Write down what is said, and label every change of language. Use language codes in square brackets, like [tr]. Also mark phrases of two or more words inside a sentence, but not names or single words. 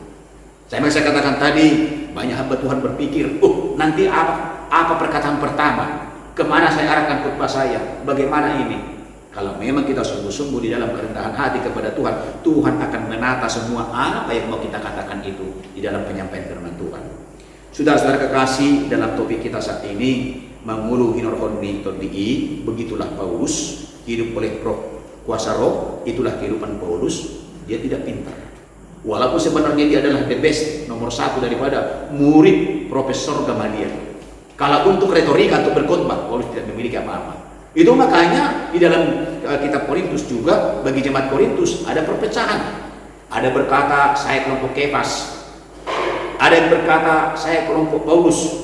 [id] Saya katakan tadi, banyak hamba Tuhan berpikir, nanti apa perkataan pertama? Kemana saya arahkan khotbah saya? Bagaimana ini? Kalau memang kita sungguh-sungguh di dalam kerendahan hati kepada Tuhan, Tuhan akan menata semua apa yang mau kita katakan itu di dalam penyampaian firman Tuhan. Saudara-saudara kekasih, dalam topik kita saat ini, [bbc] mengulu hinor honni todi, [id] begitulah Paulus, hidup oleh Roh kuasa roh, itulah kehidupan Paulus. Dia tidak pintar, walaupun sebenarnya dia adalah [en] the best, [id] nomor 1 daripada murid Profesor Gamaliel. Kalau untuk retorika, untuk berkhotbah, Paulus tidak memiliki apa-apa. Itu makanya di dalam kitab Korintus juga, bagi jemaat Korintus ada perpecahan. Ada berkata saya kelompok Kefas, ada yang berkata saya kelompok Paulus.